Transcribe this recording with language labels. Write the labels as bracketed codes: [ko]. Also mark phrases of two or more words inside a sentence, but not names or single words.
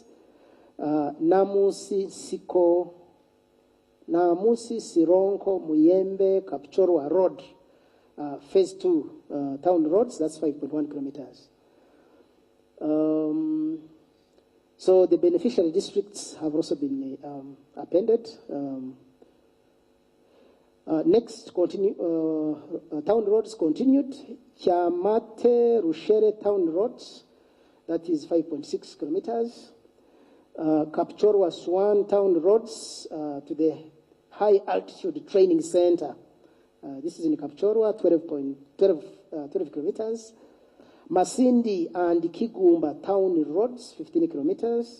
[en] Namusi Sironko Muyembe Kapchorwa Road, phase 2 town roads, that's 5.1 kilometers. So the beneficiary districts have also been appended. Next, town roads continued. Chamate Rushere town roads, that is 5.6 kilometers. Kapchorwa Swan town roads to the high altitude training center, This is in Kapchorwa, 12 kilometers. Masindi and Kigumba town roads, 15 kilometers.